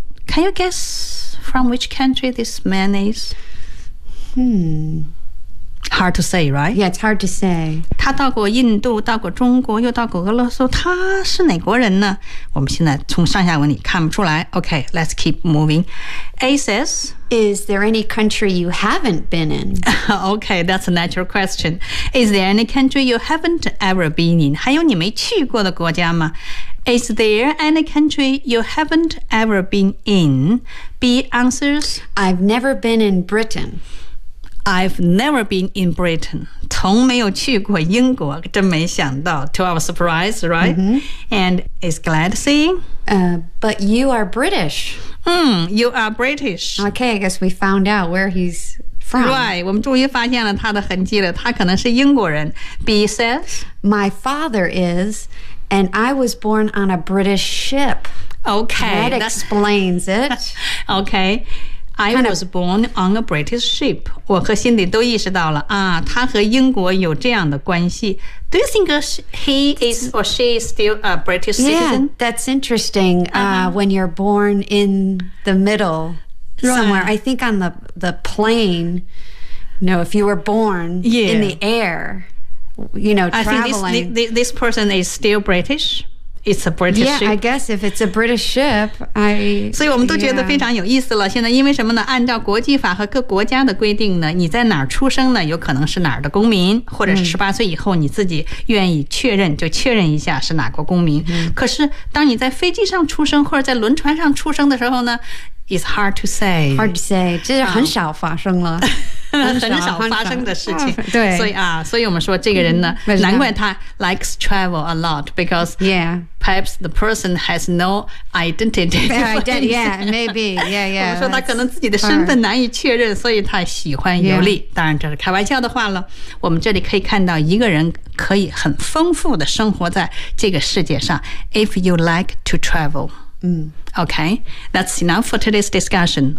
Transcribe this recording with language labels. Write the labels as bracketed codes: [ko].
[en] Can you guess from which country this man is? Hard to say, right? Yeah, it's hard to say. [zh] 他到过印度，到过中国，又到过俄罗斯。他是哪国人呢？我们现在从上下文里看不出来。 [en] Okay, let's keep moving. A says, Is there any country you haven't been in? Okay, that's a natural question. Is there any country you haven't ever been in? [zh] 还有你没去过的国家吗？ [en] Is there any country you haven't ever been in? B answers, I've never been in Britain. I've never been in Britain. [zh] 从没有去过英国，真没想到。 [en] To our surprise, right?、 Mm-hmm. And is glad seeing. But you are British. You are British. Okay, I guess we found out where he's from. [zh] Right, 我们终于发现了他的痕迹了。他可能是英国人。 [en] B says, My father is, and I was born on a British ship. Okay. That explains it. Okay. I was born on a British ship. [zh] 我和辛迪都意识到了啊，他和英国有这样的关系。 [en] Do you think he is or she is still a British citizen? Yeah, that's interesting. When you're born in the middle somewhere, I think on the plane. No, if you were born in the air, you know, traveling. I think this person is still British. It's a British ship. Yeah, I guess if it's a British ship, I... [zh] 所以我们都觉得非常有意思了。现在因为什么呢？按照国际法和各国家的规定呢，你在哪儿出生呢？有可能是哪儿的公民，或者是18岁以后你自己愿意确认，就确认一下是哪国公民。可是当你在飞机上出生或者在轮船上出生的时候呢， [en] It's hard to say. Hard to say. [zh] 这是很少发生了。很少发生的事情。对。所以我们说这个人呢、难怪他 [en] likes travel a lot, because perhaps the person has no identity. Yeah, maybe. Yeah, yeah. [zh] 我们说他可能自己的身份难以确认，所以他喜欢游历。当然这是开玩笑的话了。我们这里可以看到一个人可以很丰富的生活在这个世界上。 [en] If you like to travel. Okay, that's enough for today's discussion.